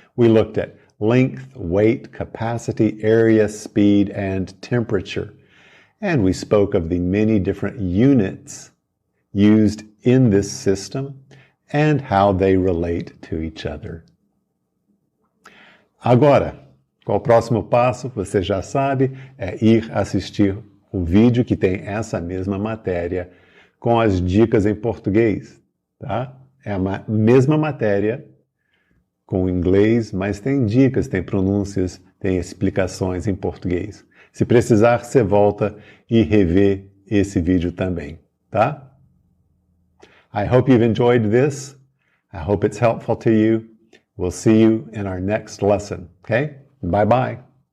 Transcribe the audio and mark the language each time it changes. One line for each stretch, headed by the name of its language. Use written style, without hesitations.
English: We looked at length, weight, capacity, area, speed, and temperature. And we spoke of the many different units used in this system and how they relate to each other.
Portuguese: Agora, qual o próximo passo? Você já sabe, é ir assistir o vídeo que tem essa mesma matéria com as dicas em português, tá? É a mesma matéria com inglês, mas tem dicas, tem pronúncias, tem explicações em português. Se precisar, você volta e revê esse vídeo também, tá?
English: I hope you've enjoyed this. I hope it's helpful to you. We'll see you in our next lesson, okay? Bye-bye.